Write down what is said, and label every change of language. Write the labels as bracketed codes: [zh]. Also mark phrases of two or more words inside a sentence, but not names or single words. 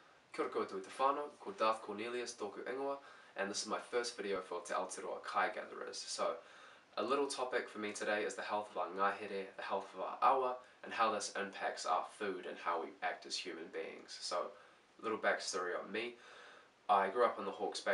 [mi] Kia ora koutou te whanau, ko Darth Cornelius tōku ingoa, [en] and this is my first video for Te Aotearoa Kai Gatherers. So, a little topic for me today is the health of our ngahere, the health of our awa, and how this impacts our food and how we act as human beings. So, a little backstory on me. I grew up in the Hawke's Bay.